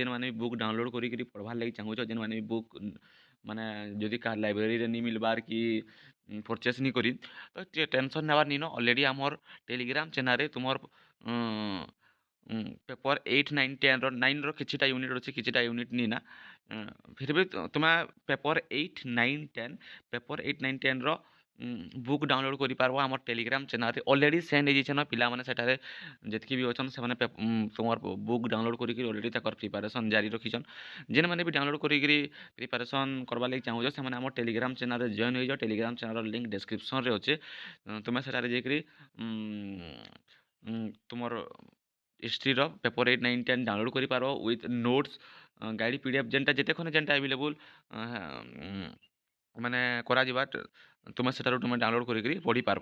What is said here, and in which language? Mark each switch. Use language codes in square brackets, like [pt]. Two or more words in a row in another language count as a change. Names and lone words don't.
[spv] ଯେନ୍ମାନେ ବି [en] book download [spv] କରିକିରି ପଢ଼ବାର୍ ଲାଗି ଚାହୁଁଛ ଯେନ୍ମାନେ ବି ବୁକ୍ ମାନେ ଯଦି କାହାର ଲାଇବ୍ରେରୀରେ ନି ମିଲ୍ବାର୍ କି ପରଚେସ୍ ନି କରି ତ ଟେନସନ୍ ନେବାର୍ ନିନ ଅଲରେଡ଼ି ଆମର ଟେଲିଗ୍ରାମ ଚ୍ୟାନେଲ୍ରେ ତୁମର ପେପର୍ 8 9 10ର 9ର କିଛିଟା ୟୁନିଟ୍ ଅଛି କିଛିଟା ୟୁନିଟ୍ ନି ନା [hi] फिर भी तुम पेपर 8 9 10 [spv] पेपर 8 9 10ର [en] book download [spv] କରିପାର୍ବ ଆମର ଟେଲିଗ୍ରାମ ଚ୍ୟାନେଲ୍ରେ ଅଲରେଡ଼ି ସେଣ୍ଡ ହେଇଯାଇଛନ୍ ପିଲାମାନେ ସେଠାରେ ଯେତ୍କି ବି ଅଛନ୍ ସେମାନେ ତୁମର ବୁକ୍ ଡାଉନଲୋଡ଼୍ କରିକିରି ଅଲରେଡ଼ି ତାଙ୍କର ପ୍ରିପାରେସନ୍ ଜାରି ରଖିଛନ୍। ଯେନ୍ମାନେ ବି ଡାଉନଲୋଡ଼୍ କରିକିରି ପ୍ରିପାରେସନ୍ କରବାର୍ ଲାଗି ଚାହୁଁଛ ସେମାନେ ଆମର ଟେଲିଗ୍ରାମ ଚ୍ୟାନେଲ୍ରେ ଜଏନ୍ ହେଇଯାଅ। ଟେଲିଗ୍ରାମ ଚ୍ୟାନେଲ୍ର ଲିଙ୍କ୍ ଡେସ୍କ୍ରିପ୍ସନ୍ରେ ଅଛେ। ତୁମେ ସେଠାରେ ଯାଇକିରି ତୁମର ହିଷ୍ଟ୍ରିର ପେପର୍ 8 9 10 ଡାଉନଲୋଡ଼୍ କରିପାର୍ବ [en] with notes guide PDF [spv] ଯେନ୍ଟା ଯେତେ ଖଣ୍ଡେ ଯେନ୍ଟା ଆଭେଲେବୁଲ୍ ମାନେ କରାଯିବା ତୁମେ ସେଠାରୁ ତୁମେ ଡାଉନଲୋଡ଼୍ କରିକିରି ପଢ଼ିପାର୍ବ।